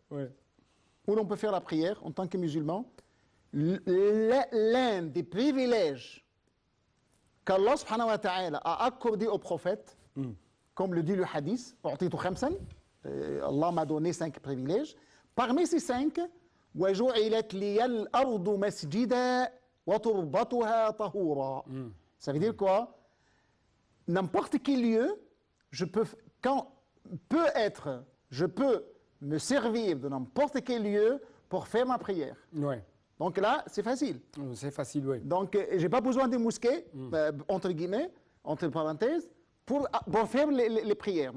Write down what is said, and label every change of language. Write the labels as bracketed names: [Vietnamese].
[French] Ouais. où l'on peut faire la prière en tant que musulman, l'un des privilèges qu'Allah subhanahu wa ta'ala a accordé au prophète, comme le dit le hadith, Allah m'a donné 5 privilèges. Parmi ces 5, [Arabic] وَجُعِلَتْ لِيَ الْأَرْضُ مَسْجِدًا وَتُرْبَتُهَا طَهُورًا. [French] Ça veut dire quoi? N'importe quel lieu, je peux me servir de n'importe quel lieu pour faire ma prière. Ouais. Donc là, c'est facile. C'est facile, oui. Donc, je n'ai pas besoin de mosquées, entre guillemets, entre parenthèses, pour faire les prières.